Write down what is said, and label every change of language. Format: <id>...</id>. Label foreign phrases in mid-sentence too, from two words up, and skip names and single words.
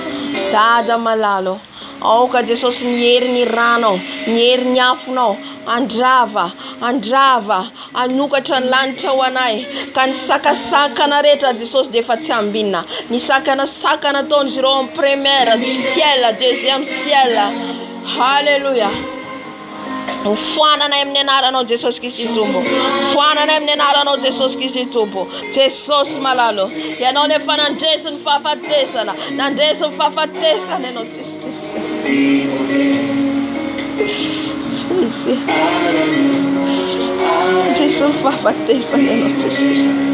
<mg>Dada malala. Aoka Jesosy nihery ny ranao, nihery ny afonao, andrava, anokatra ny lanitra ho anay, ka ny sakasakana rehetra Jesosy dia efa tsy ambinina. Ny sakana taon'izy ireo amin'ny</mg> <fr>première du ciel, deuxième ciel.</fr> <mg>Halleluja. Foananay amin'ny anaranao Jesosy Kristy Tompo. Foananay amin'ny anaranao Jesosy Kristy Tompo. Jesosy malalo. Ianao nefa nandresy ny fahafatesana. Nandresy ny fahafatesana ianao Jesosy. Nandresy ny fahafatesana ianao Jesosy.</mg>